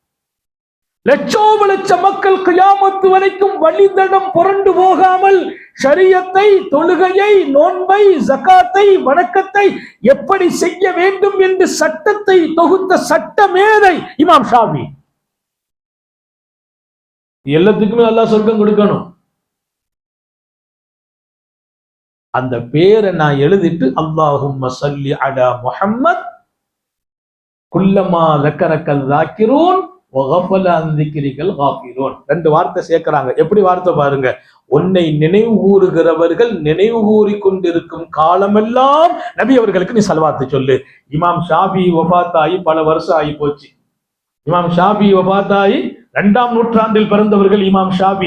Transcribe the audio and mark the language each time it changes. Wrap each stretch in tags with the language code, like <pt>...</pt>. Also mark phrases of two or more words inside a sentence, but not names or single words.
<ta>லட்ச மக்கள் கியாமத்து வரைக்கும் வழிதடம் புரண்டு போகாமல் ஷரியத்தை, தொழுகையை, நோன்பை, ஜகாத்தை, வணக்கத்தை எப்படி செய்ய வேண்டும் என்று சட்டத்தை தொகுத்த சட்ட மேதை இமாம் ஷாஃபி. எல்லாத்துக்குமே அல்லாஹ் சொர்க்கம் கொடுக்கணும். அந்த பேரை நான் எழுதிட்டு</ta> <ar>اللهم صل على محمد كلما ذكرك الذاكرون وغفل عن ذكرك الغافلون.</ar> <ta>2 வார்த்தை சேர்க்கிறாங்க. எப்படி வார்த்தை பாருங்க, உன்னை நினைவு கூறுகிறவர்கள் நினைவு கூறி கொண்டிருக்கும் காலமெல்லாம் நபி அவர்களுக்கு நீ ஸலவாத்து சொல்லு. இமாம் ஷாஃபி வஃபாத்தாகி பல வருஷம் ஆகி போச்சு. இமாம் ஷாஃபி வஃபாத்தாகி 2ஆம் நூற்றாண்டில் பிறந்தவர்கள் இமாம் ஷாஃபி.</ta>